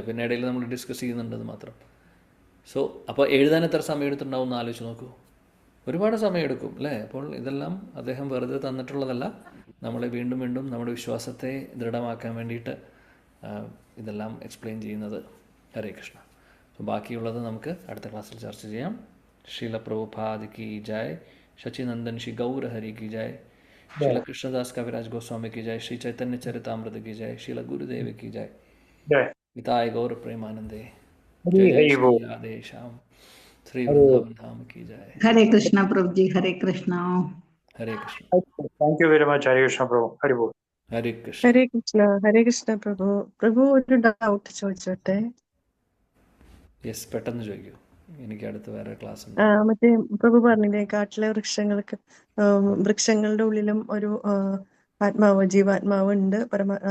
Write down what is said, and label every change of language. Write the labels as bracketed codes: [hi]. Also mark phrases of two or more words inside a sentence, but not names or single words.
[ml] പിന്നെ ഇടയിൽ നമ്മൾ ഡിസ്കസ് ചെയ്യുന്നുണ്ടെന്ന് മാത്രം. സോ അപ്പോൾ എഴുതാൻ എത്ര സമയം എടുത്തിട്ടുണ്ടാവും എന്ന് ആലോചിച്ച് നോക്കൂ. ഒരുപാട് സമയം എടുക്കും അല്ലേ? അപ്പോൾ ഇതെല്ലാം അദ്ദേഹം വെറുതെ തന്നിട്ടുള്ളതല്ല, നമ്മളെ വീണ്ടും വീണ്ടും നമ്മുടെ വിശ്വാസത്തെ ദൃഢമാക്കാൻ വേണ്ടിയിട്ട് ഇതെല്ലാം എക്സ്പ്ലെയിൻ ചെയ്യുന്നത്. ഹരേ കൃഷ്ണ. സോ ബാക്കിയുള്ളത് നമുക്ക് അടുത്ത ക്ലാസ്സിൽ ചർച്ച ചെയ്യാം. [hi] श्रील प्रभुपाद की जय, शचिनंदन श्री गौर हरि की जय, श्रील कृष्णदास कविराज गोस्वामी की जय, श्री चैतन्य चरितामृत की जय, श्रील गुरुदेव की जय, पिताय गौर प्रेमानंदे, जय जय श्री राधे श्याम, श्री वृंदावन धाम की जय. हरे कृष्णा प्रभु जी, हरे कृष्णा. हरे कृष्ण. [en] Thank you very much, Hare Krishna Prabhu. Hare Bol. [hi] हरे कृष्ण. [ml] ഹരേ കൃഷ്ണ പ്രഭു ഒരു ഡൗട്ട് ചോദിച്ചോട്ടെ? യെസ്, പെട്ടെന്ന് ചോദിക്കൂ, എനിക്ക് അടുത്ത് വേറെ ക്ലാസ് ഉണ്ട്. മറ്റേ പ്രഭു പറഞ്ഞില്ലേ, കാട്ടിലെ വൃക്ഷങ്ങളുടെ ഉള്ളിലും ഒരു ആത്മാവ്, ജീവാത്മാവ് ഉണ്ട്,